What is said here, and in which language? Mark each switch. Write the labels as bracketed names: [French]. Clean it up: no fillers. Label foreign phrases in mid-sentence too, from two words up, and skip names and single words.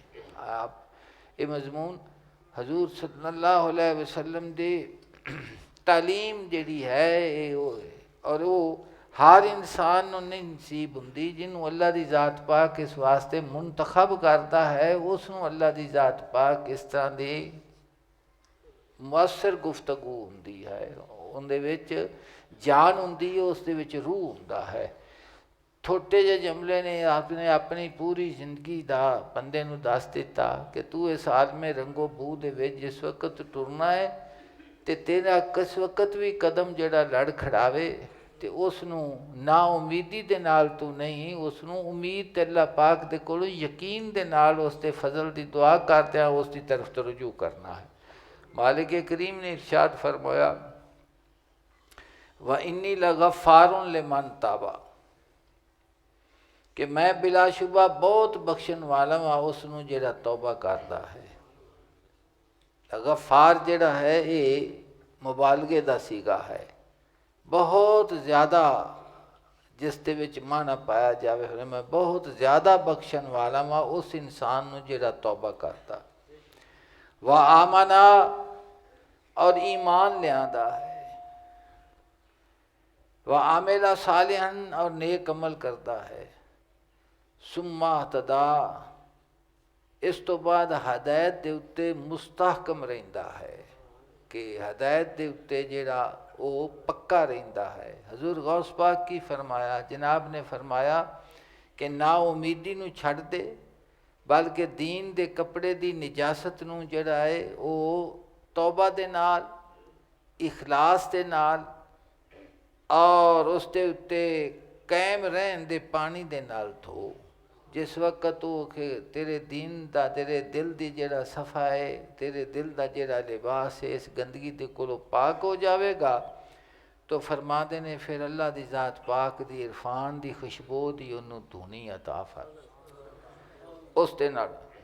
[Punjabi] آپ یہ مضمون حضور صلی اللہ علیہ وسلم دی تعلیم جڑی ہے اور وہ ہر انسان نو نہیں نصیب ہوندی، جنہوں اللہ دی ذات پاک اس واسطے منتخب کرتا ہے اس نو اللہ دی ذات پاک اس طرح دی مؤثر گفتگو ہوندی ہے، ان دے وچ جان ہوندی ہے، اس دے وچ روح ہوندا ہے۔ چھوٹے جے جملے نے آپ نے اپنی پوری زندگی دا بندے نو دس دیتا کہ تو اس عالم رنگو بو دے وچ جس وقت ٹرنا ہے تے تیرا کس وقت بھی قدم جڑا لڑ کھڑاوے تے اس نو نا امیدی دے نال تو نہیں، اس نو امید تے اللہ پاک دے کولوں یقین دے نال اس تے فضل دی دعا کرتے ہیں اس دی طرف تو رجوع کرنا ہے۔ مالک کریم نے ارشاد فرمایا [Arabic] وَإِنِّي لَغَفَّارٌ لِمَنْ تَابَ [Punjabi] کہ میں بلا شبہ بہت بخشن والا ہاں اس نو جڑا توبہ کردا ہے۔ غفار جڑا ہے یہ مبالغے دا سیگا ہے، بہت زیادہ جس دے وچ معنی پایا جاوے میں بہت زیادہ بخشن والا ہاں اس انسان نو جڑا توبہ کردا وآمنا اور ایمان لیاندا ہے، [Arabic] وعامل صالحا [Punjabi] اور نیک عمل کردا ہے، [Arabic] ثم اہتدا [Punjabi] اس تو بعد ہدایت دے اتے مستحکم رہندا ہے کہ ہدایت دے اتے جڑا وہ پکا رہندا ہے۔ حضور غوث پاک کی فرمایا، جناب نے فرمایا کہ نا امیدی نو چھڑ دے بلکہ دین دے کپڑے دی نجاست نو جڑا ہے وہ توبہ دے نال اخلاص دے نال اور اس دے اتے قائم رہن دے پانی دے نال دھو۔ جس وقت تو کہ تیرے دین دا تیرے دل دی جڑا صفحہ ہے، تیرے دل دا جڑا لباس ہے اس گندگی دے کولو پاک ہو جاوے گا تو فرما دے نے پھر اللہ دی ذات پاک دی عرفان دی خوشبو دی انہوں دھونی عطا فرما اس دے نال۔